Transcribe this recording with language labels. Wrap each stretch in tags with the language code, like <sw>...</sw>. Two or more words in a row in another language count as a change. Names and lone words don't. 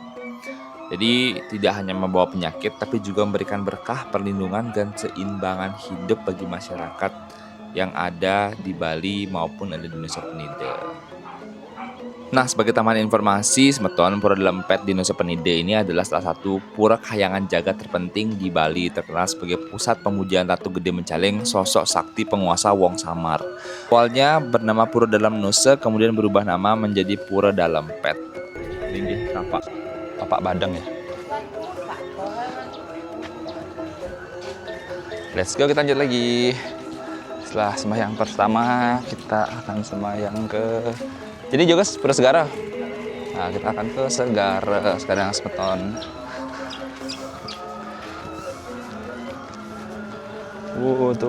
<id>Jadi tidak hanya membawa penyakit tapi juga memberikan berkah, perlindungan dan keseimbangan hidup bagi masyarakat yang ada di Bali maupun ada di Nusa Penida. Nah, sebagai tambahan informasi, semeton Pura Delempet di Nusa Penida ini adalah salah satu pura kahyangan jagat terpenting di Bali, terkenal sebagai pusat pemujaan Ratu Gede Mecaling, sosok sakti penguasa Wong Samar. Awalnya bernama Pura Dalam Nusa, kemudian berubah nama menjadi Pura Delempet. Tinggi, tapak badang ya.</id> <en>Let's go,</en> <id>kita lanjut lagi. Setelah sembahyang pertama, kita akan sembahyang ke... Jadi juga Pura Segara. Nah, kita akan ke Segara sekarang semeton. Tuh.</id>